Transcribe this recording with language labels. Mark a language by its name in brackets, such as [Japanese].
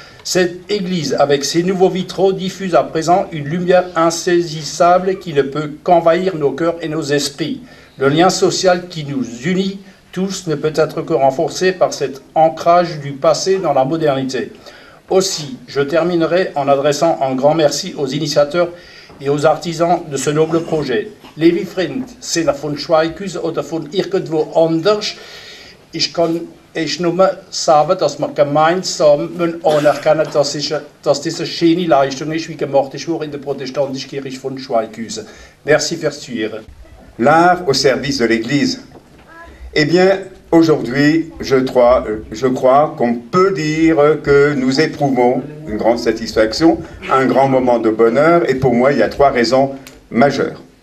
[French] Cette église, avec ses nouveaux vitraux, diffuse à présent une lumière insaisissable qui ne peut qu'envahir nos cœurs et nos esprits. Le lien social qui nous unit tous ne peut être que renforcé par cet ancrage du passé dans la modernité. Aussi, je terminerai en adressant un grand merci aux initiateurs et aux artisans de ce noble projet. [German] Liebe Freunde, sind von Schweighuis oder von irgendwo anders. Ich kann nur sagen, dass wir gemeinsam anerkennen, dass diese schöne Leistung ist, wie gemacht ist in der protestantischen Kirche von Schweighuis. Merci fürs Zuhören. [French] L'art au service de l'Église. Eh bien, aujourd'hui, je crois qu'on peut dire que nous éprouvons une grande satisfaction, un grand moment de bonheur, et pour moi, il y a 3 raisons majeures.